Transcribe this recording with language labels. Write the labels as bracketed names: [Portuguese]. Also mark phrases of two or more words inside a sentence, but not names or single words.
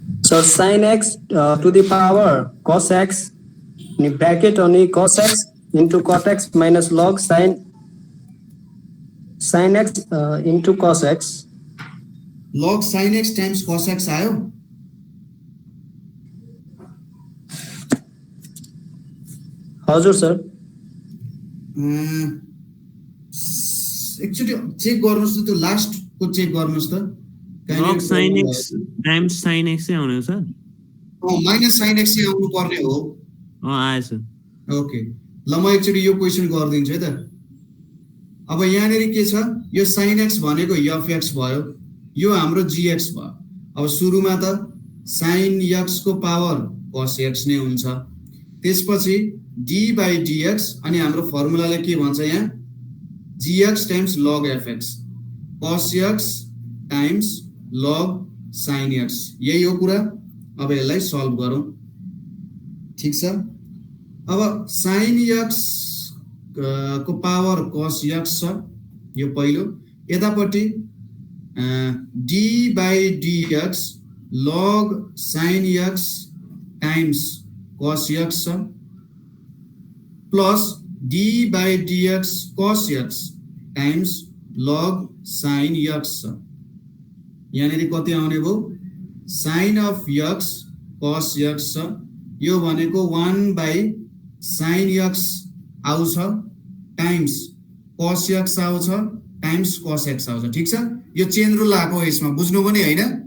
[English] सर sin x to the power cos x अनि ब्रैकेट अनि cos x into cot x minus log sin x into cos x log sin x times cos x आयो [Nepali] हजुर सर एकचोटि चेक गर्नुस् त त्यो लास्ट को चेक गर्नुस् त [English] log sin x times sin x चाहिँ आउने हो सर minus sin x [Nepali] चाहिँ आउनु पर्ने हो आयो सर ओके ल म एकचोटि यो क्वेशन गरिदिन्छु है त अब यहाँनेरि के छ यो [English] sin x [Nepali] भनेको f(x) भयो यो हाम्रो gx भयो अब सुरुमा त [English] sin x [Nepali] को पावर [English] cos x [Nepali] नै हुन्छ त्यसपछि [English] d by dx [Nepali] अनि हाम्रो फर्मुलाले के भन्छ यहाँ [English] gx times log fx cos x times log sin x [Nepali] यही हो कुरा अब यसलाई सल्भ गरौँ ठीक छ अब [English] sin x [Nepali] को पावर [English] cos x [Nepali] छ यो पहिलो यतापट्टि [English] d by dx log sin x times cos x छ प्लस d by dx cos x times log sin x [Nepali] छ यहाँनेरि कति आउने भयो [English] sin of x cos x [Nepali] छ यो भनेको [English] 1 by sin x [Nepali] आउँछ [English] times cos x [Nepali] आउँछ [English] times cos x [Nepali] आउँछ ठीक छ यो [English] chain rule [Nepali] आको यसमा बुझ्नु पनि हैन